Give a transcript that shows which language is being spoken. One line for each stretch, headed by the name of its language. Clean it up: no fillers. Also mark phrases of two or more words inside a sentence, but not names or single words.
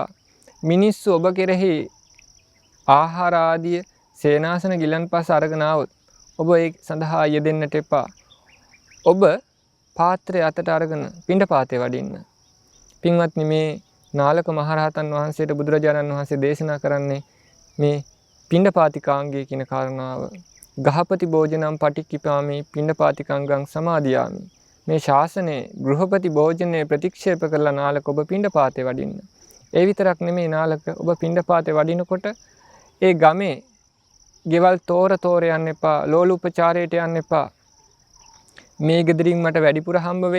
Sinhala: මිනිස්සු ඔබ කෙරෙහි ආහාර ආදිය සේනාසන ගිලන්පස අරගෙන ආවොත් ඔබ ඒ සඳහා යෙදෙන්නට එපා. ඔබ පාත්‍රය අතට අරගෙන පිණ්ඩපාතේ වඩින්න. පින්වත්නි මේ නාලක මහරහතන් වහන්සේට බුදුරජාණන් වහන්සේ දේශනා කරන්නේ මේ පිණ්ඩපාතිකාංගය කියන කාරණාව.
Pali: ගහපති භෝජනම් පටික්කිපාමි පිණ්ඩපාතිකංගං සමාදියාමි.
Sinhala: මේ ශාසනයේ ගෘහපති භෝජනයේ ප්‍රතික්ෂේප කරලා නාලක ඔබ පිණ්ඩපාතේ වඩින්න. ඒ විතරක් නෙමෙයි නාලක ඔබ පිණ්ඩපාතේ වඩිනකොට ඒ ගමේ ගෙවල් තෝර යන්න එපා. ලෝලුපචාරයට යන්න එපා. මේ ගෙදරින් මට වැඩිපුර හම්බ වෙයි.